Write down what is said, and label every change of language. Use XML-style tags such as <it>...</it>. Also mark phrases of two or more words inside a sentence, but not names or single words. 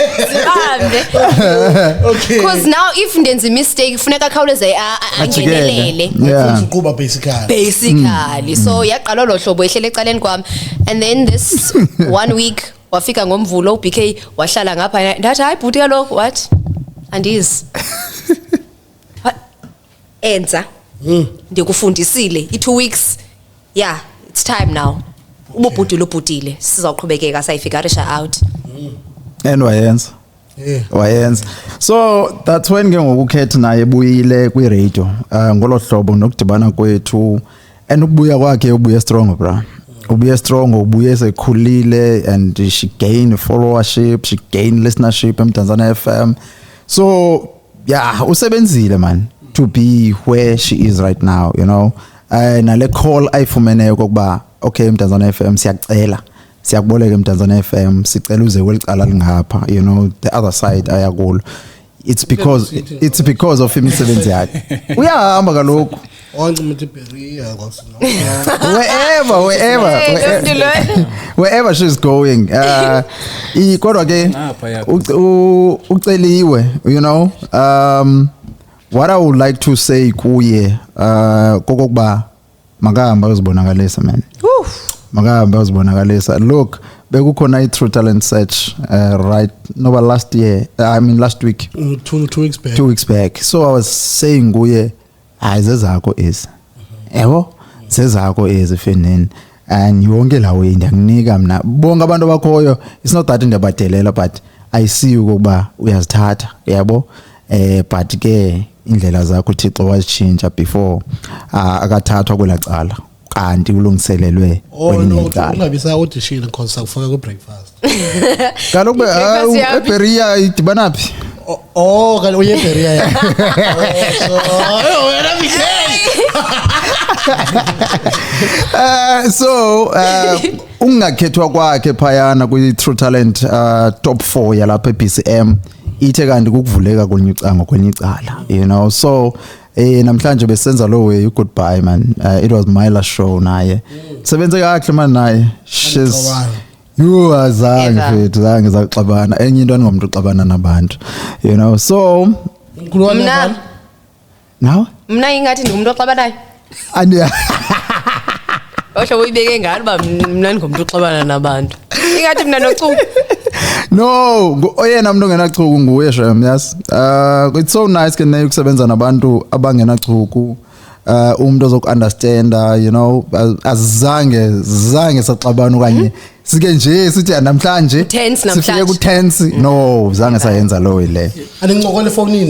<en>okay because now</en> <xh>if ndenza imistake funeka khawuleze angenelele uqhuba</xh> <en>basically so</en> <xh>yaqala lo hlobo ehlele ecaleni kwami</xh> <en>and then this 1 week</en> <xh>wafika ngomvulo uBK wahlala ngapha ndathi hayi bhuti kaloku what andizi enza ndikufundisile i2 weeks</xh> <en>yeah it's time now</en> <xh>ububhudile sizawuqhubekeka sayifigarisha out and wayenza</xh> <en>so that's when</en> <xh>ke ngokukhetha naye ebuyile kwi-radio ngolo hlobo nokudibana kwethu and ukubuya kwakhe ubuye</xh> <en>strong bra ubuye strong</en> <xh>ubuye sekhulile</xh> <en>and she gained followership she gained listenership eMdantsane FM so yeah usebenzile man to be where she is right now you know</en> <xh>nale call ayifumeneyo kokuba</xh> <en>okay</en> <xh>eMdantsane FM siyakuboleka eMdantsane FM sicela uze kwelicala lingapha</xh> <en>you know the other side ayakulo it's because of</en> <xh>imisebenzi yakhe uyahamba kaloku Onke Beria</xh> <en>wherever she's going.</en> <xh>Kodwa ke uceliwe,</xh> <en>you know. What I would like to say</en> <xh>kuye kokokuba makahamba uzibonakalisa</xh> <en>man.</en> <xh>Makahamba uzibonakalisa.</xh> <en>Look, bekukhona i-True Talent Search right last year. I mean last week. 2 weeks back. 2 weeks back. So I was saying</en> <xh>kuye zezakho</xh> <en>is.</en> <xh>Yebo? Zezakho is efenini. And yonke lawo ndiyakunika mina. Bonke abantu bakhoyo,</xh> <en>it's not that ndiyabadelela but I see</en> <xh>ukuba uyazithatha, yabo? But ke indlela zakho uThixo wazitshintsha before akathathwa kwelacala kanti ulungiselelwe kwelinye icala. Ungabisa audition because akufaka ku breakfast. Kaloku eBeria idibana phi? Oh, kanti uye eBeria ya. Wena So ungakhethwa kwakhe phayana kwi-True Talent top 4 yalapha eBCM ithe kanti kukuvuleka kwenye icala,</xh> <en>you know.</en> <xh>So namhlanje besenza lo</xh> <en>way goodbye man. It was my last show naye.</en> <xh>Sebenze kahle man naye. She's you azange zaxabana enye into angomuntu uxabana nabantu,</xh> <en>you know. So</en> <xh>mna ingathi ndingumuntu oxabanayo. Osho uyibeke ngani ba mna ngumntu oxabana nabantu. Ingathi mina nochuku. No, oyena umuntu ongenachuku nguye Shem,</xh> <en>yes. It's so nice</en> <xh>ke nayo ukusebenza nabantu abangenachuku. Umuntu ozokunderstanda,</xh> <en>you know,</en> <xh>azange saxabana okanye sike nje sithi namhlanje sifike ku tense. No, zange sayenza lo ile. Andincokola efonini ne?</xh>